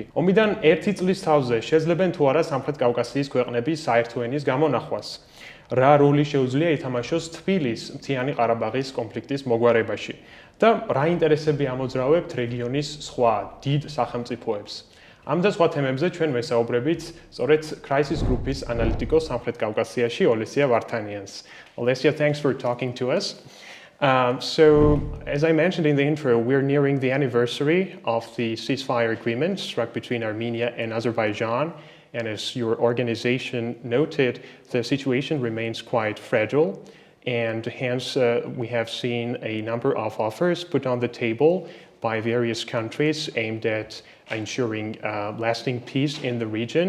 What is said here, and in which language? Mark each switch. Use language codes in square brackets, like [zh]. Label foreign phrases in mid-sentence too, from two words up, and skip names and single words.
[ka] ომიდან 1 წლის თავზე შეძლებენ თუ არა სამხრეთ კავკასიის ქვეყნების საერთო ენის გამონახვას. რა როლი შეუძლია ითამაშოს თბილის მთიანი ყარაბაღის კონფლიქტის მოგვარებაში და რა ინტერესები ამოძრავებთ რეგიონის სხვა დიდ სახელმწიფოებს. ამ და სხვა თემებზე ჩვენ ვესაუბრებით სწორედ [en] crisis group- [ka] ის ანალიტიკოს სამხრეთ კავკასიაში ოლესია ვართანიანს. Ოლესია, [en] thanks for talking to us. So, as I mentioned in the intro, we're nearing the anniversary of the ceasefire agreement struck between Armenia and Azerbaijan. And as your organization noted, the situation remains quite fragile. And hence, we have seen a number of offers put on the table by various countries aimed at ensuring lasting peace in the region.